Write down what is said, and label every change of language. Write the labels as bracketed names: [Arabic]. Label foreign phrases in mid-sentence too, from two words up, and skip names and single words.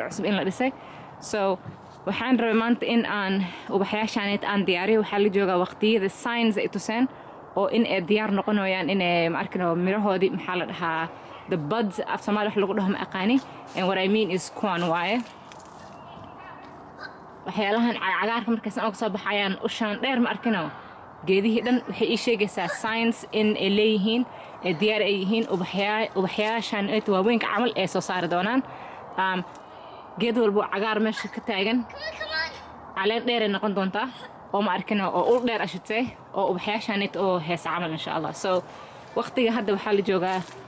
[Somali] cusub in la dhisay so waxaan rabay maanta in aan ubaxyaashaaneet aan diyaariyo waxaa la joogaa waqtiyada signs ay tuseen oo in ay diyaar noqonayaan in ma arkino mirahoodii maxaa la dhahaa [English] the buds [Somali] af Soomaali wax lagu dhaho ma aqaani [English] and what I mean is [Somali] kuwan waaye waxyaalahan cagaarka markaas aan soo baxayaan ushaan dheer ma arkino geedihii dhan waxay ii sheegaysaa signs in ay leeyihiin ee diyaar ay yihiin ubaxyaashan ee waaweynka camal ee soo saari doonaan geed walba cagaar meesha ka taagan caleen dheer ay noqon doontaa oo ma arkino oo ul dheer ashitay oo ubaxyaashan oo heesa camal [Arabic] insha Allah [Somali] so waqtiga hadda waxaa la joogaa